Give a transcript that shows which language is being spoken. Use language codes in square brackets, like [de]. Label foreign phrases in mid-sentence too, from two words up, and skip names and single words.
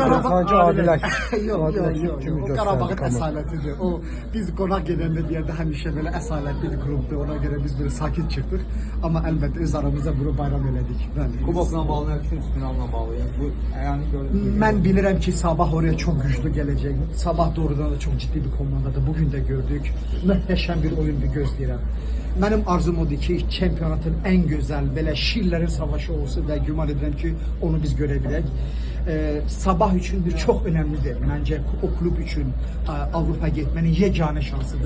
[az] Sanki adiləşir. Yok. O Qarabağın əsalətidir. O biz qonaq gedəndə deyəndə həmişə belə əsalətli bir klubdur. Ona görə biz böyle sakit çıxdıq. Amma əlbəttə öz aramızda bunu bayram elədik. Bəli. Kubokla bağlı, nə düşünürsünüz finalla bağlı? Yəni bu yəni gördüyünüz Mən bilirəm ki [tr] Sabah oraya çok güçlü gelecek. [az] Sabah doğrudan da çok ciddi bir komandadır. [tr] Bugün de gördük. [az] Möhtəşəm bir oyun bir gözləyirəm. Mənim arzum odur ki, çempionatın [tr] en güzel, [az] belə şirlərin savaşı olsun və güman edirəm ki, onu biz görə bilək. Sabah üçün bir çox önəmlidir. Məncə o klub üçün Avropa getmənin yeganə şansıdır.